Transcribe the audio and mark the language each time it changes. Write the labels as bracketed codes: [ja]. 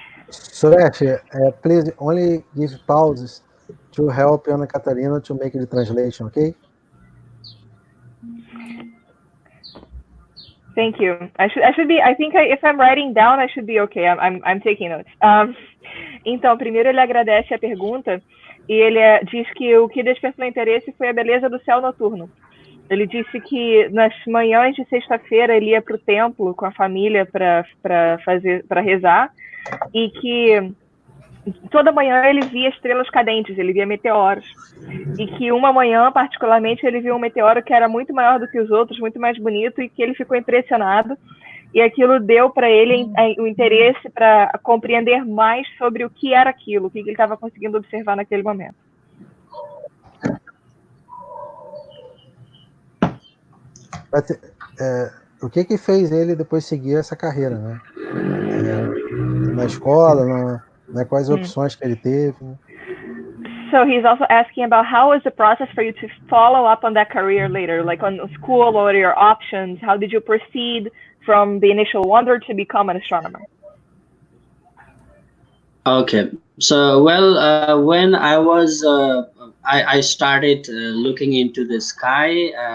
[en] Suresh, please only give pauses to help Ana Catarina to make the translation, okay? Thank you. I should be. I think if I'm writing down, I should be okay. I'm taking notes. [pt] Então, primeiro ele agradece a pergunta e ele diz que o que despertou interesse foi a beleza do céu noturno. Ele disse que nas manhãs de sexta-feira ele ia para o templo com a família para rezar e que toda manhã ele via estrelas cadentes, ele via meteoros. E que uma manhã, particularmente, ele viu um meteoro que era muito maior do que os outros, muito mais bonito, e que ele ficou impressionado. E aquilo deu para ele o interesse para compreender mais sobre o que era aquilo, o que ele estava conseguindo observar naquele momento. O que fez ele depois seguir essa carreira, né? Na escola, quais opções que ele teve? Né? [en] So he's also asking about how was the process for you to follow up on that career later, like on school, what are your options? How did you proceed from the initial wonder to become an astronomer? Okay, so when I was I started looking into the sky.